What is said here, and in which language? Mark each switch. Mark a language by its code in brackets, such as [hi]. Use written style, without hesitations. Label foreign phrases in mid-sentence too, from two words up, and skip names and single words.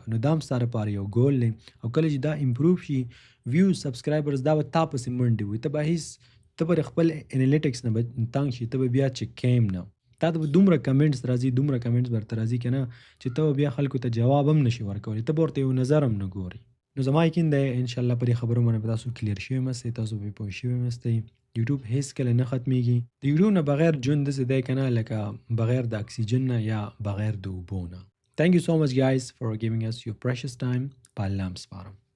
[ps] نو دا هم ستا دپاره یو ګول دی، او کله چې دا امپروف شي، [en] views, subscribers, [ps] دا به تا پسې منډې وي، ته به خپل انالیټکس نه به تنګ شي، ته به بیا چک کوې هم نه، تا ته به دومره کمنټس راځي، دومره کمنټس به درته راځي که نه چې ته به بیا خلکو ته جواب هم نشي ورکولی، ته به ورته یو نظر هم نه ګوري. نو زما یقین دی انشاءالله په دې خبرو باندې به تاسو کلیر شوي مستئ، تاسو به پوه شوي مستئ. یوټیوب هیڅکله نه ختمیږي. د یوټیوب نه بغیر ژوند داسې دی که نه لکه بغیر د اکسیجن نه یا بغیر د اوبو نه. [en] Thank you so much guys for giving us your precious time. [ps] په الله م سپارم.